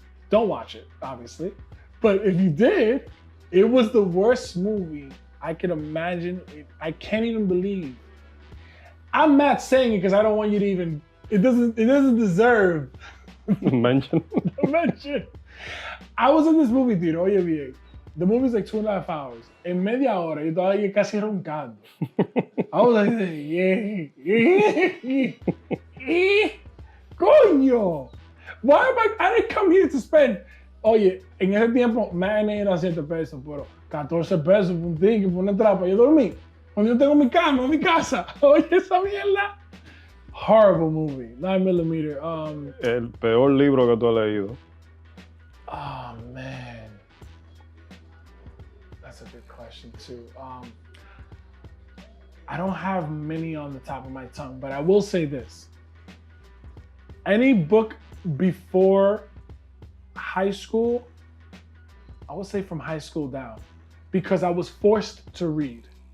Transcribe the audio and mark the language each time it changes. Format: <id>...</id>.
<en>Don't watch it, obviously. But if you did, it was the worst movie I could imagine. I can't even believe. I'm not saying it because I don't want you to even, it doesn't deserve mention. I was in this movie theater,</en> <es>oye bien.</es> <en>The movie's like 2.5 hours.</en> <es>En media hora, yo estaba ahí casi roncando.</es> <en>I was like,</en> <es>coño.</es> <en>Why am I didn't come here to spend,</en> <es>oye, en ese tiempo, matinee era 7 pesos, pero 14 pesos por un ticket, por una entrada para yo dormir. Cuando yo tengo mi cama, mi casa. Oye, esa mierda.</es> <en>Horrible movie.</en> <es>9mm. El peor libro que tú has leído.</es> <en>Oh, man. That's a good question, too. I don't have many on the top of my tongue, but I will say this. Any book before high school, I would say from high school down, because I was forced to read.</en>